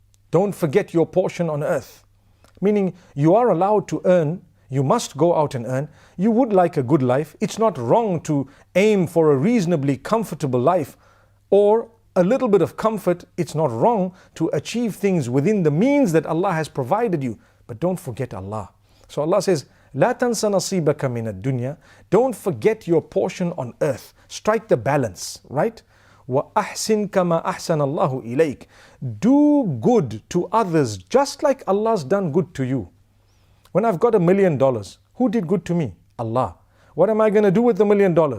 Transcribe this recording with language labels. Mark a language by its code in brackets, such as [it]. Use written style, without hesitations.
[en] Don't forget your portion on earth. Meaning you are allowed to earn, you must go out and earn. You would like a good life. It's not wrong to aim for a reasonably comfortable life or a little bit of comfort. It's not wrong to achieve things within the means that Allah has provided you. But don't forget Allah. So Allah says, [ar] لا تنس نصيبك من الدنيا. [en] Don't forget your portion on earth. Strike the balance, right? [ar] وَأَحْسِنْ كَمَا أَحْسَنَ اللَّهُ إِلَيْكَ. [en] Do good to others just like Allah's done good to you. When I've got $1 million, who did good to me? Allah. What am I going to do with the $1 million?